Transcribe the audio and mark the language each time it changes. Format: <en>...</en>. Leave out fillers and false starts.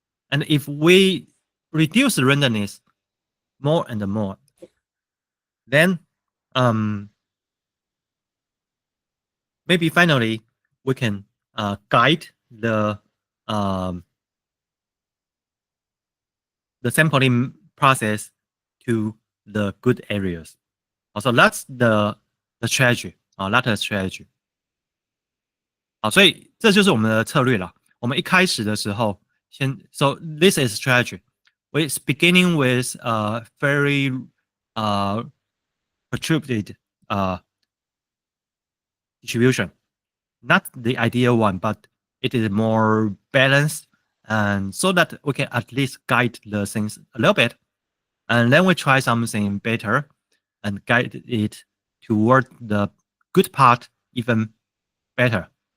<en>And if we reduce the randomness more and more, then maybe finally we can guide the sampling process to the good areas. So that's the strategy. That's the strategy.</en> <zh>好，所以这就是我们的策略了。我们一开始的时候，</zh> <en>so this is strategy. We're beginning with a very uh protruded distribution, not the ideal one, but it is more balanced, and so that we can at least guide the things a little bit, and then we try something better and guide it toward the good part even better.</en>